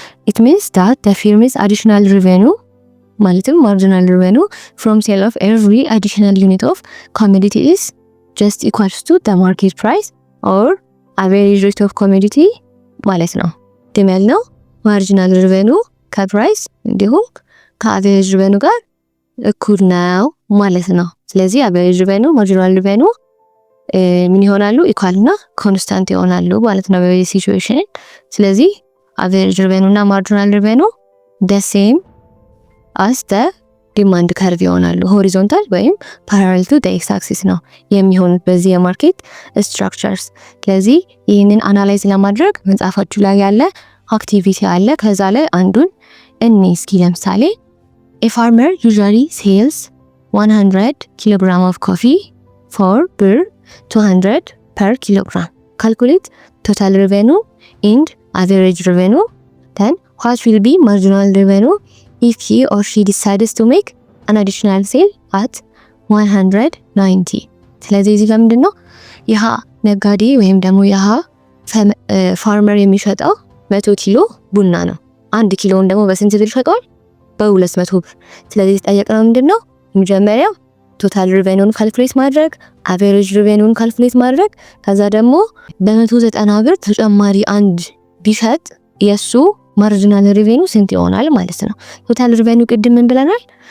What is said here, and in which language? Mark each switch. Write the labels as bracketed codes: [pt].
[en] it means that the firm's additional revenue [am] ማለትም [en] marginal revenue from sale of every additional unit of commodity [am] is just equals to the market price or average rate of commodity ማለት ነው። ደመል ነው marginal revenue ከፕራይስ እንዲሁም ከአቨሬጅ revenue ጋር እኩል ነው ማለት ነው። ስለዚህ average revenue marginal revenue ምን ይሆናሉ? ኢኳል እና ኮንስታንት ይሆናሉ ማለት ነው በዚህ ሲቹዌሽን። ስለዚህ average revenue እና marginal revenue [en] the same as the demand curve [am] ይሆናሉ። horizontal ወይም [en] parallel to the x axis [am] ነው የሚሆኑት በዚህ የማርኬት ስትራክቸርስ። ስለዚህ ይህንን አናላይዝ ለማድረግ መጽሐፋችሁ ላይ ያለ አክቲቪቲ አለ። ከዛ ላይ አንዱን እስኪ ለምሳሌ [en] a farmer usually sells 100 kilogram of coffee for birr 200 per kilogram. Calculate total revenue and average revenue. Then what will be marginal revenue if he or she decides to make an additional sale at 190? [am] ስለዚህ እዚህ ጋር ምንድነው ይሃ ነጋዴ ወይም ደግሞ ይሃ ፋርመር የሚሸጠው 100 ኪሎ ቡና ነው። 1 ኪሎን ደግሞ በስንት ብር ይሸጣል? በ200 ብር። ስለዚህ ጠየቅነው ምንድነው መጀመሪያው ቶታል ሪቬኒውን ካልኩሌት ማድረግ፣ አቨሬጅ ሪቬኒውን ካልኩሌት ማድረግ፣ ከዛ ደግሞ በ190 ብር ተጨማሪ አንድ ቢሸጥ የሱ ማርጂናል ሪቬኒው ስንት ይሆናል ማለት ነው። ቶታል ሪቬኒው ቅድም ምን ብለናል?